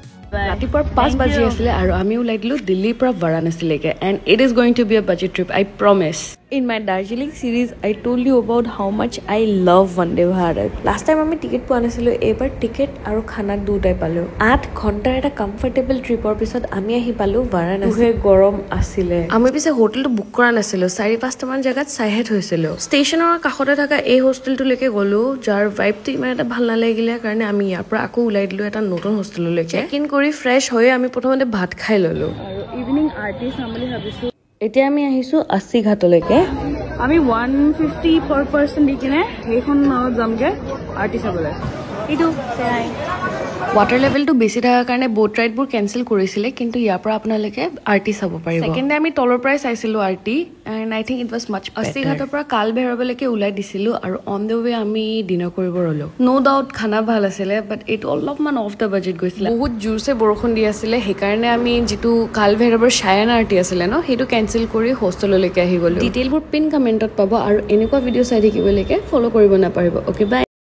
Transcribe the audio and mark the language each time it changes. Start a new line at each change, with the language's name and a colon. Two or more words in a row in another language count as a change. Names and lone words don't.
Assamese: ৰাতিপুৱাৰ 5 বাজি আছিলে আৰু আমি ওলাই দিলো দিল্লীৰ পৰা বাৰাণসীলৈকে
English: and it is going to be a budget trip I promise in my Darjeeling series I told you about how much I love Vande Bharat last time
Assamese: আমি টিকেট পোৱা নাছিলো এবাৰ টিকেট আৰু খানা দুটাই পালো 8 ঘণ্টাৰ এটা কমফৰ্টেবল ট্ৰিপৰ পিছত আমি আহি পালো বাৰাণসী গৰম আছিলে আমি পিছে হোটেলটো বুক কৰা নাছিলো 4-5 মান জায়গাত চাইহেত হৈছিল ষ্টেচনৰ কাষতে থকা এই হোষ্টেলটোলৈকে গলো যাৰ ভাইবটো ইমান এটা ভাল নালাগিলে কাৰণে আমি ইয়াৰ পৰা আকৌ ওলাই দিলো এটা নতুন হোষ্টেললৈকে
English: check in
Assamese: কৰি ফ্ৰেছ হৈ আমি প্ৰথমতে ভাত খাই ললো আৰু ইভিনিং আৰটি চাম বুলি ভাবিছো এতিয়া আমি আহিছো 80 ঘাটলৈকে আমি 150
English: per person
Assamese: দি কিনে এইখন নাওত যামগে আৰটি চাবলৈ ইটো চাই
English: water level
Assamese: to বেছি থাকাৰ কাৰণে
English: boat ride
Assamese: বোৰ কেনসেল কৰিছিলে কিন্তু ইয়াৰ পৰা আপোনালোকে আৰটি চাব পাৰিব সেকেন্ডে আমি তলৰ পৰাই চাইছিলো আৰটি
English: and I think it was much better
Assamese: 80 ঘাটৰ পৰা কাল ভৈৰৱলৈকে ওলাই দিছিলো আৰু
English: on the way
Assamese: আমি ডিনাৰ কৰিব ৰলো
English: no doubt
Assamese: খানা ভাল আছিল
English: but it
Assamese: অলপমান off the budget গৈছিল বহুত জোৰছে বৰষুণ দি আছিল হেকাৰণে আমি যেটো কাল ভৈৰৱৰ শায়ন আৰটি আছিল ন হেতু কেনসেল কৰি হোষ্টেললৈকে আহি গলো ডিটেইলবোৰ
English: pin comment
Assamese: পাব আৰু এনেকুৱা ভিডিও চাই থাকিবলৈকে ফলো কৰিব নাপাৰিব
English: okay bye